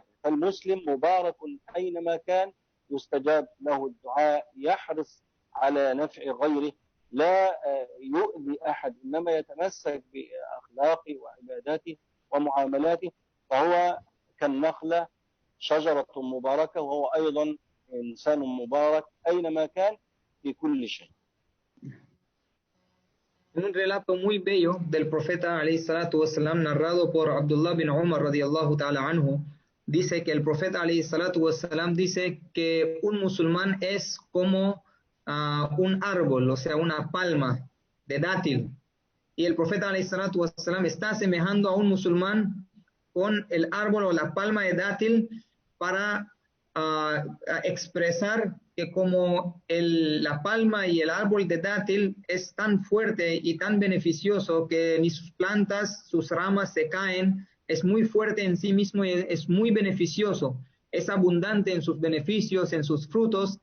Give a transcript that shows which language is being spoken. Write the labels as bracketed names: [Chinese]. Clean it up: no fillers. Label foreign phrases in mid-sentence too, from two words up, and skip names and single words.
[Arabic] فالمسلم مبارك أينما كان، يستجاب له الدعاء، يحرص على نفع غيره، لا يؤذي أحد، إنما يتمسك بأخلاقه وعباداته ومعاملاته. فهو كالنخلة شجرة مباركة، وهو أيضا إنسان مبارك أينما كان في كل شيء. [Spanish] Un relato muy bello del profeta [Arabic] عليه الصلاة والسلام, [Spanish] narrado por Abdullah bin Umar [Arabic] رضي الله تعالى عنه, [Spanish] dice que el profeta [Arabic] عليه الصلاة والسلام [Spanish] dice que un musulmán es como un árbol, o sea, una palma de dátil. Y el profeta [Arabic] عليه الصلاة والسلام [Spanish] está asemejando a un musulmán con el árbol o la palma de dátil para expresar que como la palma y el árbol de dátil es tan fuerte y tan beneficioso que ni sus plantas, sus ramas se caen, es muy fuerte en sí mismo y es muy beneficioso, es abundante en sus beneficios, en sus frutos.